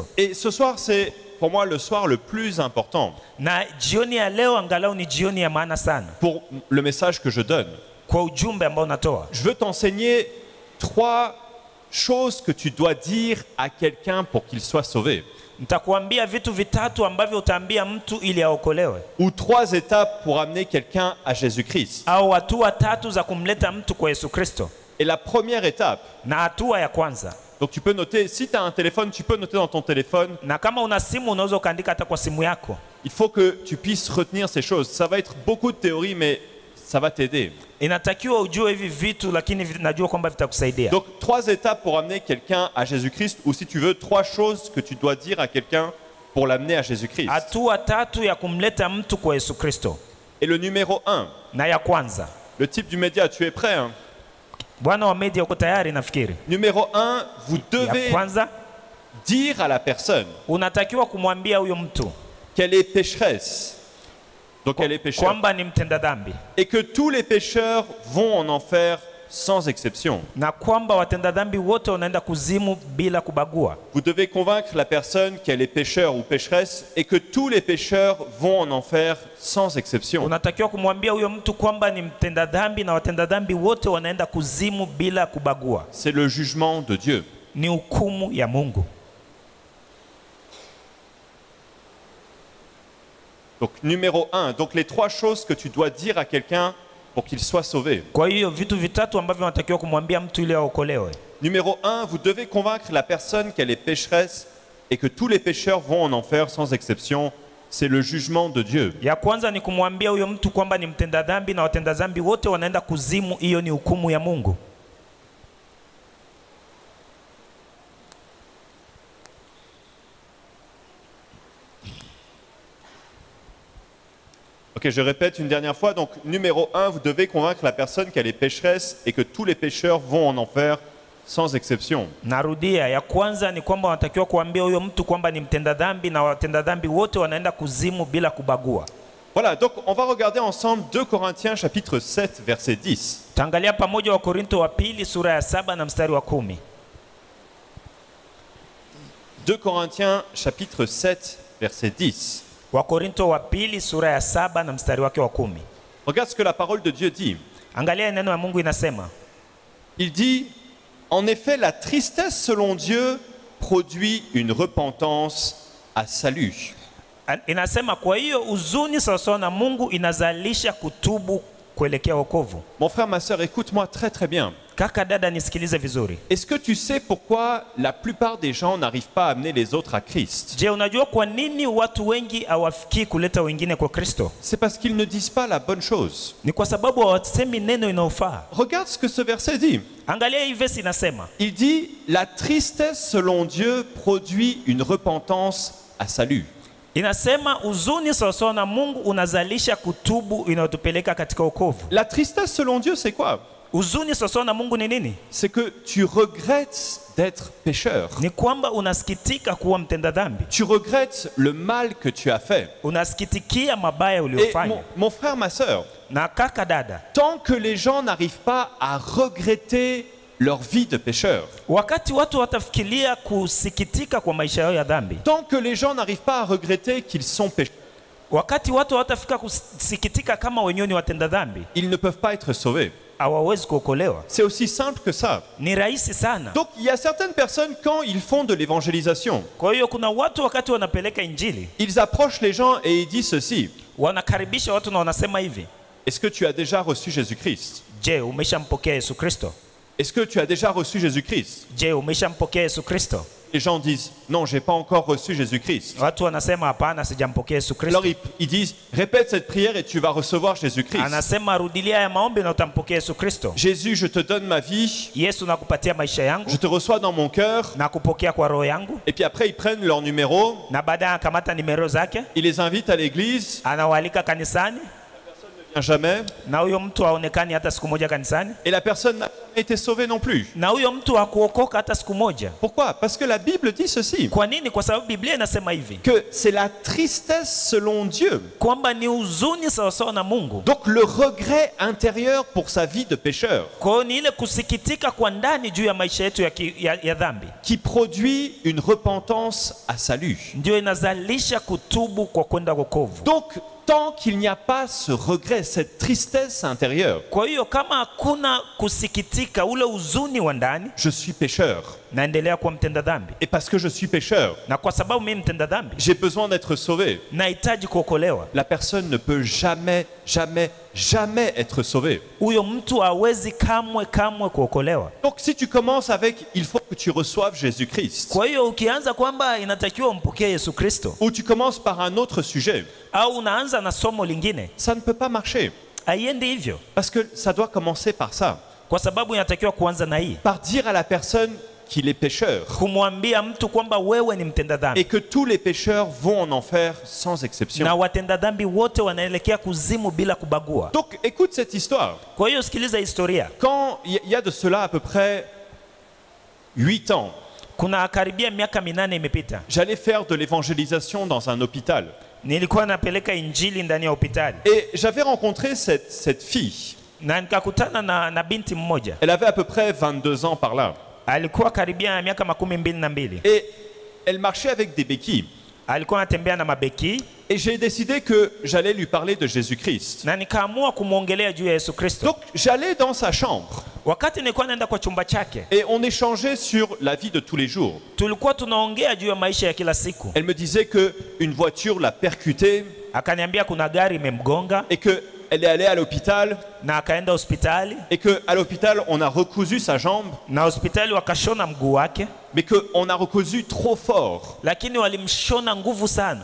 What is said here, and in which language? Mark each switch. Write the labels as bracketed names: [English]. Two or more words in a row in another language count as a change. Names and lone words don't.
[French] Et ce soir, c'est pour moi le soir le plus important. [Swahili] Na jioni ya leo angalau ni jioni ya maana sana. [French] Pour le message que je donne. [Swahili] Kwa ujumbe ambao natoa. [French] Je veux t'enseigner 3 choses que tu dois dire à quelqu'un pour qu'il soit sauvé. [Swahili] Nitakuambia vitu vitatu ambavyo utaambia mtu ili aokolewe. [French] Ou 3 étapes pour amener quelqu'un à Jésus-Christ. [Swahili] Au hatua tatu za kumleta mtu kwa Yesu Kristo. [French] Et la première étape. [Swahili] Na hatua ya kwanza. [French] Donc tu peux noter, si tu as un téléphone, tu peux noter dans ton téléphone. [Swahili] Na kama una simu unaweza kuandika hata kwa simu yako. [French] Il faut que tu puisses retenir ces choses. Ça va être beaucoup de théorie, mais ça va t'aider. [Swahili] Inatakiwa ujue hivi vitu lakini najua kwamba vitakusaidia. [French] Donc 3 étapes pour amener quelqu'un à Jésus-Christ, ou si tu veux 3 choses que tu dois dire à quelqu'un pour l'amener à Jésus-Christ. [Swahili] Hatua tatu ya kumleta mtu kwa Yesu Kristo. [French] Et le numéro 1. [Swahili] Na ya kwanza. [French] Le type du média, tu es prêt hein? [Swahili] Bwana wa media uko tayari nafikiri. [French] Numéro 1, vous devez dire à la personne [Swahili] unatakiwa kumwambia huyo mtu [French] qu'elle est pécheresse. Donc elle est pécheur. [Swahili] Kwamba ni mtenda dhambi. [French] Et que tous les pécheurs vont en enfer sans exception. [Swahili] Na kwamba watenda dhambi wote wanaenda kuzimu bila kubagua. [French] Vous devez convaincre la personne qu'elle est pécheur ou pécheresse et que tous les pécheurs vont en enfer sans exception. [Swahili] Unatakiwa kumwambia huyo mtu kwamba ni mtenda dhambi na watenda dhambi wote wanaenda kuzimu bila kubagua. [French] C'est le jugement de Dieu. [Swahili] Ni hukumu ya Mungu. [French] Donc numéro 1, donc les 3 choses que tu dois dire à quelqu'un pour qu'il soit sauvé. [Swahili] Kwa hiyo vitu vitatu ambavyo unatakiwa kumwambia mtu ili aokolewe. [French] Numéro 1, vous devez convaincre la personne qu'elle est pécheresse et que tous les pécheurs vont en enfer sans exception. C'est le jugement de Dieu. [Swahili] Ya kwanza ni kumwambia huyo mtu kwamba ni mtenda dhambi na watenda dhambi wote wanaenda kuzimu, hiyo ni hukumu ya Mungu. [French] Ok, je répète une dernière fois. Donc, numéro 1, vous devez convaincre la personne qu'elle est pécheresse et que tous les pécheurs vont en enfer sans exception. [Swahili] Narudia, ya kwanza ni kwamba wanatakiwa kuambia huyo mtu kwamba ni mtenda dhambi na watenda dhambi wote wanaenda kuzimu bila kubagua. [French] Voilà, donc on va regarder ensemble 2 Corinthiens chapitre 7 verset 10. [Swahili] Tangalia pamoja Wakorintho wa pili sura ya 7 na mstari wa 10. [French] 2 Corinthiens chapitre 7 verset 10. [Swahili] Wakorinto wa pili sura ya 7 na mstari wake wa 10. [French] Regarde ce que la parole de Dieu dit. [Swahili] Angalia neno la Mungu inasema. [French] Il dit, en effet, la tristesse selon Dieu produit une repentance à salut. [Swahili] Inasema kwa hiyo huzuni sawasawa na Mungu inazalisha kutubu kuelekea wokovu. [French] Mon frère, ma sœur, écoute-moi très très bien. [Swahili] Kaka dada nisikilize vizuri. [French] Est-ce que tu sais pourquoi la plupart des gens n'arrivent pas à amener les autres à Christ? [Swahili] Je, unajua kwa nini watu wengi hawafikii kuleta wengine kwa Kristo? [French] C'est parce qu'ils ne disent pas la bonne chose. [Swahili] Ni kwa sababu hawasemi neno inayofaa. [French] Regarde ce que ce verset dit. [Swahili] Angalia hii verse inasema. [French] Il dit, la tristesse selon Dieu produit une repentance à salut. [Swahili] Inasema huzuni sawasawa na Mungu unazalisha kutubu inayotupeleka katika wokovu. [French] La tristesse selon Dieu, c'est quoi? [Swahili] Huzuni sawasawa na Mungu ni nini? [French] C'est que tu regrettes d'être pécheur. [Swahili] Ni kwamba unasikitika kuwa mtenda dhambi. [French] Tu regrettes le mal que tu as fait. [Swahili] Unasikitikia mabaya [French] Et [Swahili] uliyofanya. [French] mon frère, ma sœur, [Swahili] Na kaka dada, [French] tant que les gens n'arrivent pas à regretter leur vie de pécheur, [Swahili] wakati watu watafikiria kusikitika kwa maisha yao ya dhambi, [French] tant que les gens n'arrivent pas à regretter qu'ils sont pécheurs, [Swahili] wakati watu watafika kusikitika kama wenyewe ni watenda dhambi, [French] ils ne peuvent pas être sauvés. [Swahili] hawawezi kuokolewa. [French] C'est aussi simple que ça. [Swahili] Ni rahisi sana. [French] Donc il y a certaines personnes, quand ils font de l'évangélisation, [Swahili] Kwa hiyo kuna watu wakati wanapeleka injili, [French] ils approchent les gens et ils disent ceci: [Swahili] wanakaribisha watu na wanasema hivi, [French] est-ce que tu as déjà reçu Jésus-Christ? [Swahili] je, umeshampokea Yesu Kristo? [French] Est-ce que tu as déjà reçu Jésus-Christ? [Swahili] Je, umeshampokea Yesu Kristo? [French] Les gens disent, non, j'ai pas encore reçu Jésus-Christ. [Swahili] Watu wanasema hapana, sijampokea Yesu Kristo. [French] Alors ils disent, répète cette prière et tu vas recevoir Jésus-Christ. [Swahili] Anasema rudilia ya maombi na utampokea Yesu Kristo. [French] Jésus, je te donne ma vie, [Swahili] Yesu nakupatia maisha yangu, [French] je te reçois dans mon cœur. [Swahili] nakupokea kwa roho yangu. [French] Et puis après, ils prennent leur numéro, [Swahili] Na baadaye akamata nimero zake, [French] ils les invitent à l'église, [Swahili] anawaalika kanisani, [French] ne vient jamais, [Swahili] na huyo mtu haonekani hata siku moja kanisani, [French] et la personne n'a jamais été sauvée non plus. [Swahili] na huyo mtu hakuokoka hata siku moja. [French] Pourquoi? Parce que la Bible dit ceci, [Swahili] Kwa nini? Kwa sababu Biblia inasema hivi, [French] que c'est la tristesse selon Dieu. [Swahili] kwamba ni huzuni sawasawa na Mungu. [French] Donc le regret intérieur pour sa vie de pécheur, [Swahili] Kwa hiyo ni ile kusikitika kwa ndani juu ya maisha yetu ya dhambi, [French] qui produit une repentance à salut. [Swahili] ndio inazalisha kutubu kwa kwenda wokovu. [French] Donc, tant qu'il n'y a pas ce regret, cette tristesse intérieure, [Swahili] Kwa hiyo kama hakuna kusikitika, ule huzuni wa ndani, [French] je suis pécheur. [Swahili] naendelea kuwa mtenda dhambi. [French] Et parce que je suis pécheur, [Swahili] Na kwa sababu mimi mtenda dhambi, [French] j'ai besoin d'être sauvé. [Swahili] nahitaji kuokolewa. [French] La personne ne peut jamais, jamais, jamais être sauvée. [Swahili] Huyo mtu hawezi kamwe kuokolewa. [French] Donc si tu commences avec « il faut que tu reçoives Jésus-Christ » [Swahili] Kwa hiyo ukianza kwamba inatakiwa umpokee Yesu Kristo, [French] ou tu commences par un autre sujet, [Swahili] au unaanza na somo lingine, [French] ça ne peut pas marcher. [Swahili] haiendi hivyo, [French] Parce que ça doit commencer par ça. [Swahili] kwa sababu inatakiwa kuanza na hii, [French] Par dire à la personne qu'il est pécheur [Swahili] kumwambia mtu kwamba wewe ni mtenda [French] et [Swahili] dhambi, [French] que tous les pécheurs vont en enfer sans exception. [Swahili] na watenda dhambi wote wanaelekea kuzimu bila kubagua. [French] Donc écoute cette histoire. [Swahili] Kwa hiyo sikiliza historia. [French] Quand il y a de cela à peu près 8 ans, [Swahili] Kuna karibia miaka 8 imepita, [French] j'allais faire de l'évangélisation dans un hôpital. [Swahili] nilikuwa napeleka injili ndani ya hospitali, [French] Et j'avais rencontré cette fille. [Swahili] na nikakutana na binti mmoja. [French] Elle avait à peu près 22 ans par là. [Swahili] Alikuwa karibia miaka 22. [French] Et elle marchait avec des béquilles. [Swahili] Alikuwa anatembea na mabeki, [French] Et j'ai décidé que j'allais lui parler de Jésus-Christ. [Swahili] na nikaamua kumwongelea juu ya Yesu Kristo. [French] Donc j'allais dans sa chambre [Swahili] Wakati nilikuwa naenda kwa chumba chake, [French] et on échangeait sur la vie de tous les jours. [Swahili] tulikuwa tunaongea juu ya maisha ya kila siku. [French] Elle me disait qu'une voiture l'a percutée [Swahili] Akaniambia kuna gari imemgonga [French] et qu'elle est allée à l'hôpital [Swahili] na akaenda hospitali, [French] et qu'à l'hôpital on a recousu sa jambe, [Swahili] na hospitali wakashona mguu wake, [French] mais qu'on a recousu trop fort. [Swahili] lakini walimshona nguvu sana,